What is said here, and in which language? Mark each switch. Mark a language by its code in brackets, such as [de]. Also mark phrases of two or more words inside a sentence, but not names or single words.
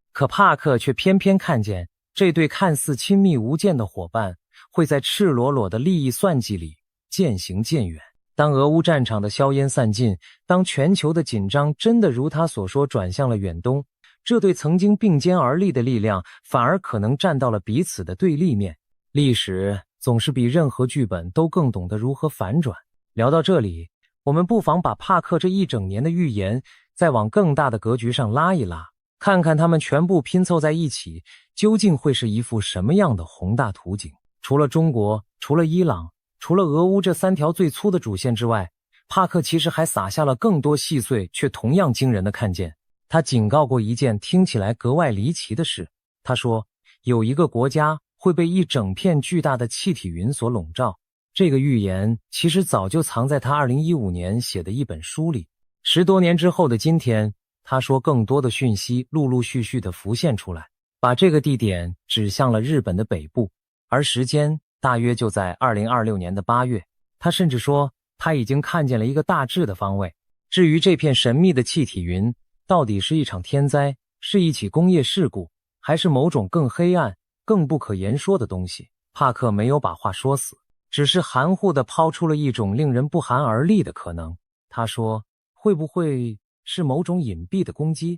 [zh] 可帕克卻偏偏看見，這對看似親密無間的夥伴會在赤裸裸的利益算計裡漸行漸遠。當俄烏戰場的硝煙散盡，當全球的緊張真的如他所說轉向了遠東，這對曾經並肩而立的力量反而可能站到了彼此的對立面。歷史總是比任何劇本都更懂得如何反轉。聊到這裡，我們不妨把帕克这一整年的預言再往更大的格局上拉一拉，看看他們全部拼湊在一起，究竟會是一幅什麼樣的宏大圖景。除了中國，除了伊朗，除了俄烏這3條最粗的主線之外，帕克其實還撒下了更多細碎卻同樣驚人的看見。他警告過一件聽起來格外離奇的事。他說，有一個國家會被一整片巨大的氣體雲所籠罩。這個預言其實早就藏在他2015年寫的一本書裡。10多年之後的今天， 他說更多的訊息陸陸續續地浮現出來，把這個地點指向了日本的北部，而時間大約就在2026年的8月。他甚至說他已經看見了一個大致的方位。至於這片神秘的氣體雲到底是一場天災，是一起工業事故，還是某種更黑暗更不可言說的東西，帕克沒有把話說死，只是含糊地拋出了一種令人不寒而栗的可能。他說，會不會是某種隱蔽的攻擊？